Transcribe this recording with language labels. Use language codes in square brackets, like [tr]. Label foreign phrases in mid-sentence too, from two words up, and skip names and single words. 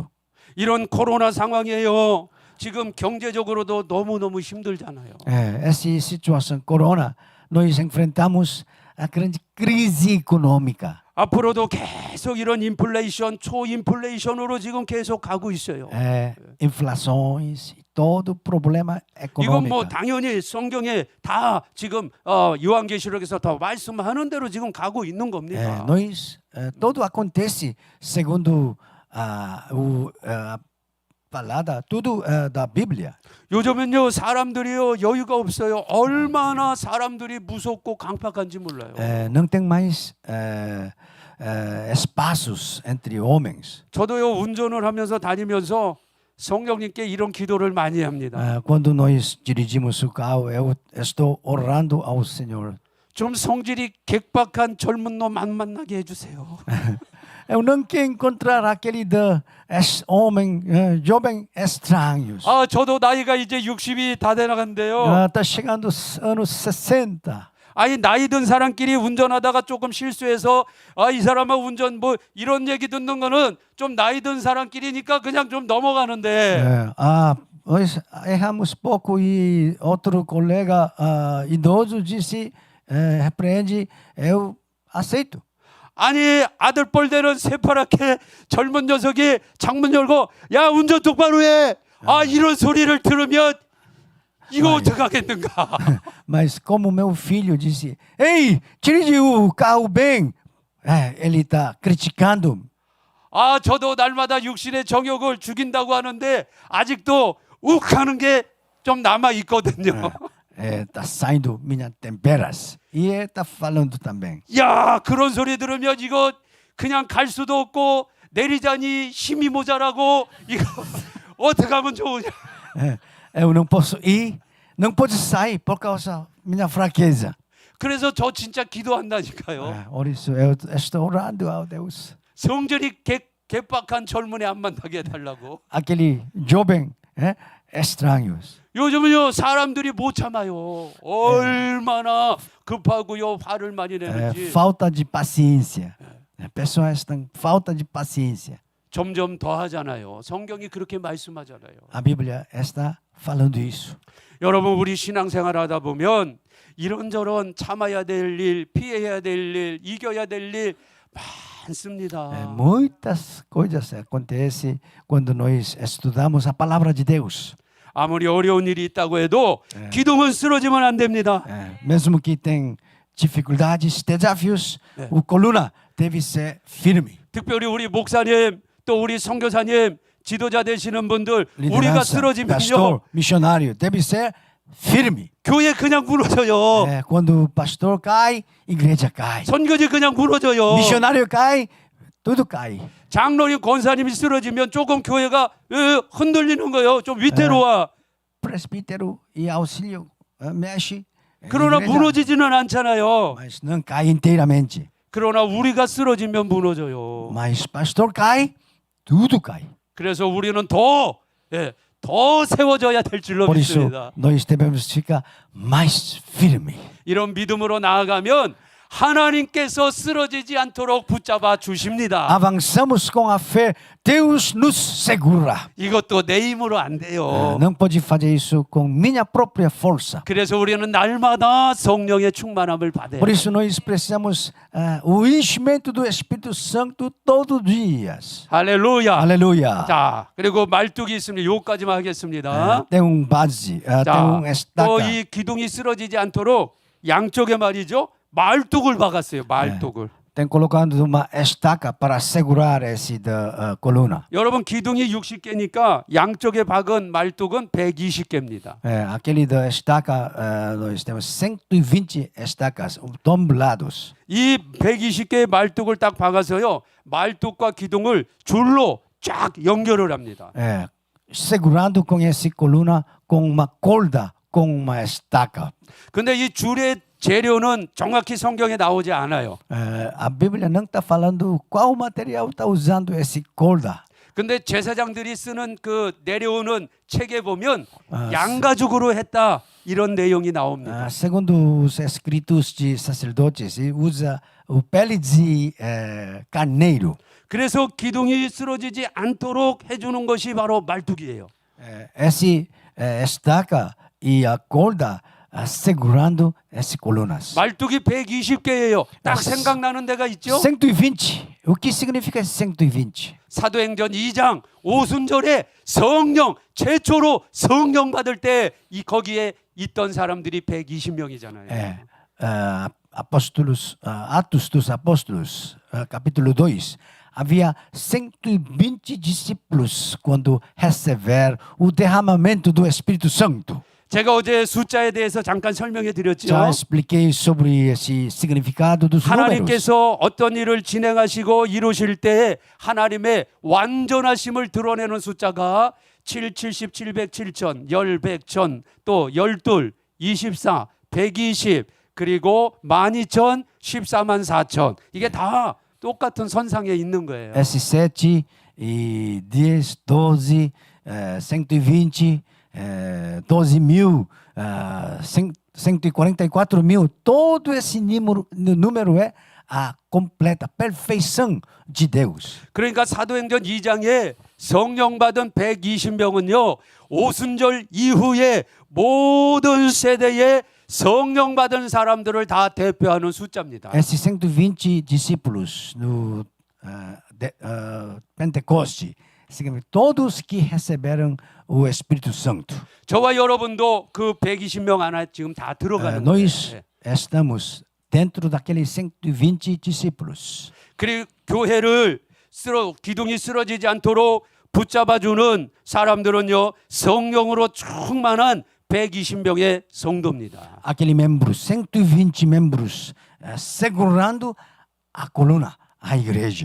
[ko] 이런 코로나 상황이에요. 지금 경제적으로도 너무너무 힘들잖아요. [pt] Essa situação corona, nós enfrentamos a grande crise econômica. [ko] 앞으로도 계속 이런 인플레이션, 초인플레이션으로 지금 계속 가고 있어요. [pt] Inflações, todo problema [ko] 이건 [pt] econômico. [ko] 뭐 당연히 성경에 다 지금 요한계시록에서 다 말씀하는 대로 지금 가고 있는 겁니다. [pt] Nós, todo acontece segundo a palavra, tudo da Bíblia. [ko] 요즘은요, 사람들이요 여유가 없어요. 얼마나 사람들이 무섭고 강팍한지 몰라요. [pt] Não tem mais espaços entre homens. [ko] 저도요, 운전을 하면서 다니면서 성령님께 이런 기도를 많이 합니다. [pt] Quando nós dirigimos o carro, eu estou orando ao Senhor. [ko] 좀 성질이 객박한 젊은 놈 안 만나게 해주세요. [pt] Eu não quero encontrar aquele homem jovem estranhos. [ko] 저도 나이가 이제 60이 다 돼나간대요. [pt] Está chegando anos 60. [ko] 아니, 나이 든 사람끼리 운전하다가 조금 실수해서 이 사람아 운전 뭐 이런 얘기 듣는 거는 좀 나이 든 사람끼리니까 그냥 좀 넘어가는데 [pt] Nós erramos pouco e outro colega idoso disse, repreende, eu aceito. [ko] 아니, 아들뻘 되는 새파랗게 젊은 녀석이 창문 열고 야 운전 똑바로 해. 이런 소리를 들으면 이거 어떡하겠는가. [pt] Mas como meu filho disse, ei, dirige o carro bem. Ele está criticando. [ko] 저도 날마다 육신의 정욕을 죽인다고 하는데 아직도 욱하는 게 좀 남아 있거든요. [pt] Está saindo minhas temperas. E está falando também. [ko] 야, 그런 소리 들으면 이거 그냥 갈 수도 없고 내리자니 힘이 모자라고 이거 어떻게 하면 좋으냐. [pt] Eu não posso ir, não posso sair por causa da minha fraqueza. [ko] 그래서 저 진짜 기도한다니까요. [pt] Por isso eu estou orando ao Deus. [ko] 성질이 개빡한 젊은이 안 만나게 해달라고. [pt] Aquele jovem estranhos. [ko] 요즘은요, 사람들이 못 참아요. 얼마나 급하고요, 화를 많이 내는지. [pt] Falta de paciência. Pessoas têm falta de paciência. [ko] 점점 더 하잖아요. 성경이 그렇게 말씀하잖아요. [pt] A Bíblia está falando isso. [ko] 여러분, 우리 신앙생활 하다 보면 이런저런 참아야 될 일, 피해야 될 일, 이겨야 될 일 많습니다. [pt] Muitas coisas acontecem quando nós estudamos a palavra de Deus. [ko] 아무리 어려운 일이 있다고 해도 기둥은 쓰러지면 안 됩니다. [pt] Mesmo que tem dificuldades, desafios, a coluna deve ser firme. [ko] 특별히 우리 목사님, 또 우리 선교사님, 지도자 되시는 분들, 우리가 [pt] Liderança, [ko] 쓰러지면요, [pt] pastor, missionário, deve ser firme. [ko] 교회 그냥 무너져요. [pt] Quando o pastor cai, igreja cai. [ko] 선교지 그냥 무너져요. [pt] Missionário cai, tudo cai. [ko] 장로님 권사님이 쓰러지면 조금 교회가 흔들리는 거예요. 좀 위태로워. [pt] Presbítero e auxílio mexe. [ko] 그러나 [pt] igreja, [ko] 무너지지는 않잖아요. [pt] mas não cai inteiramente. [ko] 그러나 우리가 쓰러지면 무너져요. [pt] Mas pastor cai, tudo cai. [ko] 그래서 우리는 더 세워져야 될 줄로 [pt] Por isso, [ko] 믿습니다. [pt] nós devemos ficar mais firme. [ko] 이런 믿음으로 나아가면 하나님께서 쓰러지지 않도록 붙잡아 주십니다. [pt] Avançamos com a fé, Deus nos segura. [ko] 이것도 내 힘으로 안 돼요. [pt] Não pode fazer isso com minha própria força. [ko] 그래서 우리는 날마다 성령의 충만함을 받아야 [pt] Por [ko] 돼요. [pt] isso nós precisamos o enchimento do Espírito Santo todos os dias. [ko] 할렐루야. [pt] Aleluia. [ko] 자, 그리고 말뚝이 있습니다. 요까지만 하겠습니다. [pt] Tem base, tem [ko] 자, [pt] estaca. [ko] 또 이 기둥이 쓰러지지 않도록 양쪽에 말이죠. 말뚝을 박았어요. 말뚝을. [pt] Tem colocado uma estaca para segurar esse da coluna. [ko] 여러분 기둥이 60개니까 양쪽에 박은 말뚝은 120개입니다. [pt] Aquele da estaca, nós temos 120 estacas tomblados. [ko] 이 120개의 말뚝을 딱 박아서요. 말뚝과 기둥을 줄로 쫙 연결을 합니다. [pt] Segurando com essa coluna com uma corda, com uma estaca. [ko] 근데 이 줄의 재료는 정확히 성경에 나오지 않아요. [pt] A Bíblia não está falando qual material está usando essa corda. [ko] 근데 제사장들이 쓰는 그 내려오는 책에 보면 양가죽으로 했다 이런 내용이 나옵니다. [pt] Segundo os escritos de sacerdotes, usa o pele de carneiro. [ko] 그래서 기둥이 쓰러지지 않도록 해주는 것이 바로 말뚝이에요. [pt] Essa estaca e a corda segurando essas colunas. [ko] 말뚝이 120개예요. 딱 생각나는 데가 있죠. [pt] 120. O que significa 120? [ko] 사도행전 2장 오순절에 성령 최초로 성령 받을 때 이 거기에 있던 사람들이 120명이잖아요. [pt] Apóstolos, Atos dos Apóstolos, capítulo 2. Havia 120 discípulos quando receberam o derramamento do Espírito Santo. [ko] 제가 어제 숫자에 대해서 잠깐 설명해 드렸죠. [pt] Já expliquei sobre esse significado dos números. [ko] 하나님께서 어떤 일을 진행하시고 이루실 때 하나님의 완전하심을 드러내는 숫자가 7, 70, 700, 7천, 10, 100, 1000, 또 12, 24, 120, 그리고 12,000, 14만 4천. 이게 다 똑같은 선상에 있는 거예요. [pt] Esse 7 e 10, 12, 120, 12 mil, 144 mil, todo esse número é a completa perfeição de Deus. [ko] 그러니까 사도행전 2장에 성령 받은 120명은요. 오순절 이후에 모든 세대에 성령 받은 사람들을 다 대표하는 숫자입니다. [pt] Esses 120 discípulos no Pentecoste, todos que receberam o Espírito Santo. [ko] 저와 여러분도 그 120명 안에 지금 다 들어가는 거예요. [pt] Nós estamos dentro daqueles 120 discípulos. [ko] 그리고 교회를 기둥이 쓰러지지 않도록 붙잡아주는 사람들은요. 성령으로 충만한 120명의 성도입니다. [pt] Aqueles membros, 120 membros, segurando a coluna, a igreja.